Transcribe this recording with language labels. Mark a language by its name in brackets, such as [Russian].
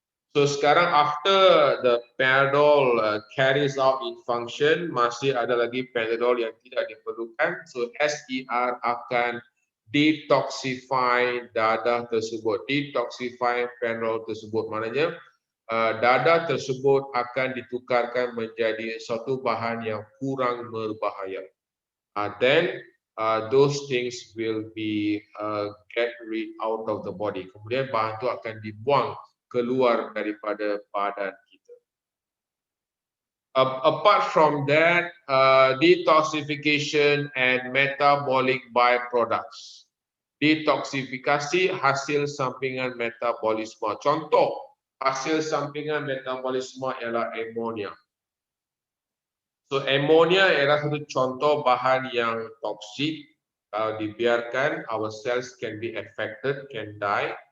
[Malay] So sekarang [English] after the Panadol carries out its function, [Malay] masih ada lagi Panadol yang tidak diperlukan. So SER akan detoxify dadah tersebut, detoxify Panadol tersebut. Maknanya dadah tersebut akan ditukarkan menjadi satu bahan yang kurang berbahaya. [English] Then those things will be get rid out of the body. [Malay] Kemudian bahan itu akan dibuang keluar daripada badan kita. [English] Apart from that, detoxification and metabolic byproducts. [Malay] Detoksifikasi hasil sampingan metabolisme. Contoh, hasil sampingan metabolisme ialah amonia. So amonia ialah satu contoh bahan yang toksik. Kalau dibiarkan, [English] our cells can be affected, can die.